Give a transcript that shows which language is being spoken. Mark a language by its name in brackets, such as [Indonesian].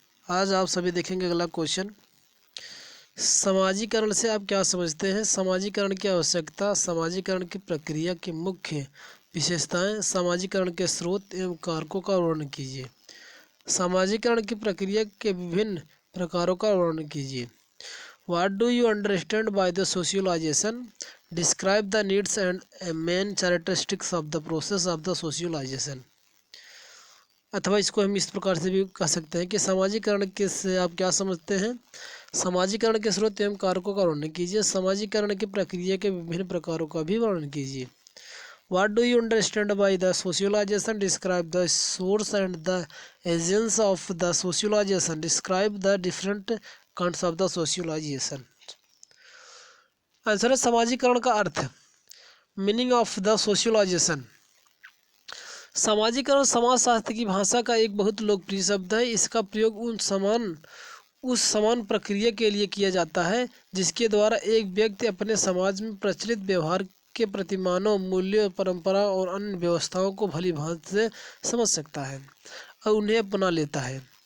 [Hindi] आज आप सभी देखेंगे अगला क्वेश्चन। समाजीकरण से आप क्या समझते हैं? समाजीकरण की आवश्यकता, समाजीकरण की प्रक्रिया की मुख्य विशेषताएं, समाजीकरण के स्रोत एवं कारकों का वर्णन कीजिए। समाजीकरण की प्रक्रिया के विभिन्न प्रकारों का वर्णन कीजिए। [English] What do you understand by the socialization? Describe the needs and main characteristics of the process of the socialization. [Hindi] अथवा इसको हम इस प्रकार से भी कह सकते हैं कि समाजीकरण के से आप क्या समझते हैं? समाजीकरण के स्रोत एवं कारकों का वर्णन कीजिए। समाजीकरण की प्रक्रिया के विभिन्न प्रकारों का भी वर्णन कीजिए। [English] What do you understand by the socialization? Describe the source and the agents of the socialization. Describe the different kinds of the socialization. [Hindi] Answer है समाजीकरण का अर्थ। [English] Meaning of the socialization. [Hindi] समाजीकरण समाजशास्त्र की भाषा का एक बहुत लोकप्रिय शब्द है। इसका प्रयोग उस समान प्रक्रिया के लिए किया जाता है जिसके द्वारा एक व्यक्ति अपने समाज में प्रचलित व्यवहार के प्रतिमानों, मूल्यों, परंपरा और अन्य व्यवस्थाओं को भली भांति से समझ सकता है और उन्हें अपना लेता है।